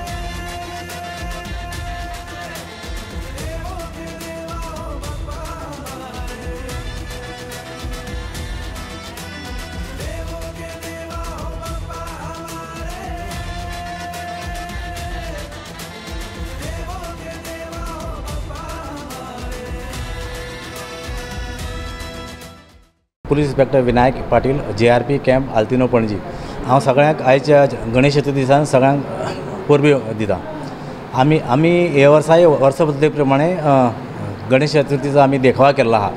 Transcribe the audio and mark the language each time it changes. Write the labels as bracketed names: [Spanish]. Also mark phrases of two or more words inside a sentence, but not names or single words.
[Hindi] देवों के देवा हो बाबा हमारे। देवों के देवा हो बाबा हमारे। देवों के देवा हो बाबा हमारे। [English] police inspector [Konkani] विनायक पाटील, JRP कॅम्प आल्तिनो पणजी। हांव सगळ्यांक आयच्या गणेश चतुर्थी दिसान सगळ्यांक परबी दिता। आमी हे वर्सा पद्दती प्रमाणे गणेश चतुर्थीचो आमी देखावा केल्लो आहा।